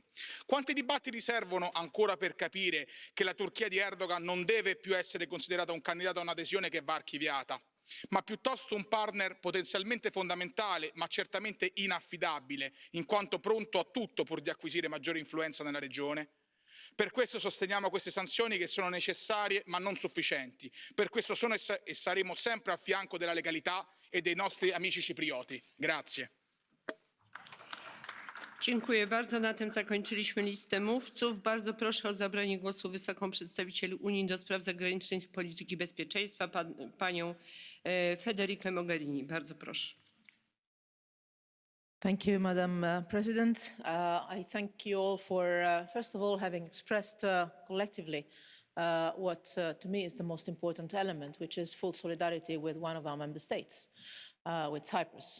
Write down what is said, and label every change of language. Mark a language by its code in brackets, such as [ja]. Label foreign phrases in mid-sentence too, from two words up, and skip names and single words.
[it] Quanti dibattiti servono ancora per capire che la Turchia di Erdogan non deve più essere considerata un candidato a un'adesione che va archiviata, ma piuttosto un partner potenzialmente fondamentale, ma certamente inaffidabile, in quanto pronto a tutto pur di acquisire maggiore influenza nella regione? Per questo sosteniamo queste sanzioni che sono necessarie ma non sufficienti. Per questo sono e saremo sempre a fianco della legalità e dei nostri amici ciprioti. Grazie. [pl] Dziękuję bardzo. Na tym zakończyliśmy listę mówców. Bardzo proszę o zabranie głosu wysoką przedstawiciel Unii do spraw zagranicznych i polityki bezpieczeństwa, panią Federikę Mogherini. Bardzo proszę. [en] Thank you, Madam President. I thank you all for, first of all, having expressed collectively what to me is the most important element, which is full solidarity with one of our member states. With Cyprus.